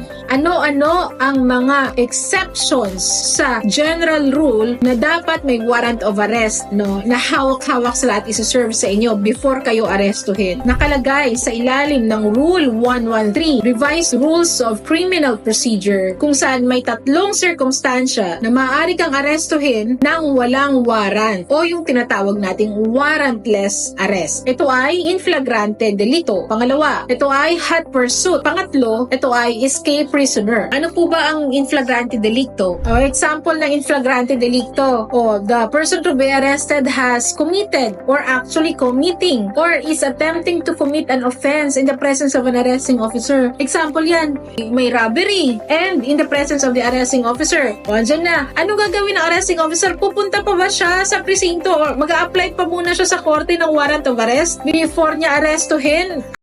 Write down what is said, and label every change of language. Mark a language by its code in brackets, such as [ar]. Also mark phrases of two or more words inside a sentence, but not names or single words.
[tl] Ano-ano ang mga exceptions sa [en] general rule [tl] na dapat may [en] warrant of arrest [tl] na hawak-hawak sa lahat isa-serve sa inyo before kayo arestuhin. Nakalagay sa ilalim ng Rule 113, Revised Rules of Criminal Procedure, kung saan may tatlong sirkumstansya na maaari kang arestuhin ng walang warrant o yung tinatawag nating [en] warrantless arrest. [tl] Ito ay [la] in flagrante delito. [tl] Pangalawa, ito ay [en] hot pursuit. [tl] Pangatlo, ito ay [en] escape prisoner. [tl] Ano po ba ang [la] in flagrante delicto? [tl] Example ng [la] in flagrante delicto, [en] the person to be arrested has committed or actually committing or is attempting to commit an offense in the presence of an arresting officer. Example [tl] yan, may [en] robbery and in the presence of the arresting officer. [tl] Andyan na. Ano gagawin ng [en] arresting officer? [tl] Pupunta pa ba siya sa presinto or mag-a-apply pa muna siya sa korte ng [en] warrant of arrest [tl] before niya arestuhin?